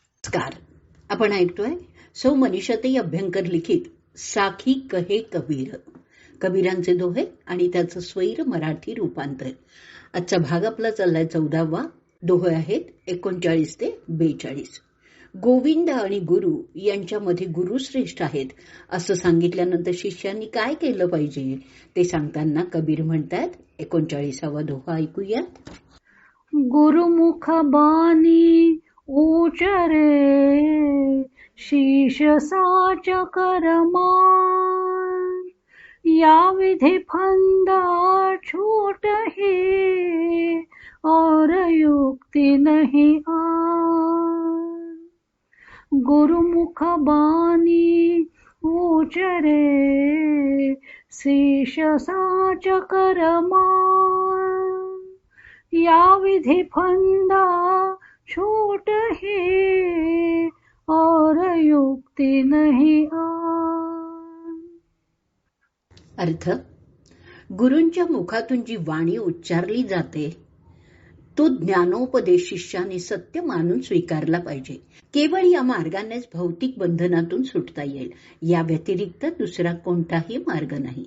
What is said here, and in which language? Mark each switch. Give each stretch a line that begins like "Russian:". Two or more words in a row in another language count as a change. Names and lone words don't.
Marathi: नमस्कार. आपण ऐकतोय सौ मनीषाताई अभ्यंकर लिखित साखी कहे कबीर, कबीरांचे दोहे आणि त्याचं स्वैर मराठी रूपांतर. आजचा भाग आपला चाललाय 14वा. दोहे आहेत 39 ते 42. गोविंद आणि गुरु यांच्यामध्ये गुरु श्रेष्ठ आहेत असं सांगितल्यानंतर शिष्यांनी काय केलं पाहिजे ते सांगताना कबीर म्हणतात. 39वा दोहा ऐकूयात.
Hindi: गुरुमुख बानी उचरे शीश साच करमान, या विधि फंदा छूट ही और युक्ति नहीं आन. गुरुमुख बानी उचरे शीश साच करमान, या विधि फंदा छूट ही और युक्ति नहीं आन.
Marathi: अर्थ, गुरूंच्या मुखातून जी वाणी उच्चारली जाते तो ज्ञानोपदेश शिष्याने सत्य मानून स्वीकारला पाहिजे. केवळ या मार्गानेच भौतिक बंधनातून सुटता येईल. या व्यतिरिक्त दुसरा कोणताही मार्ग नाही.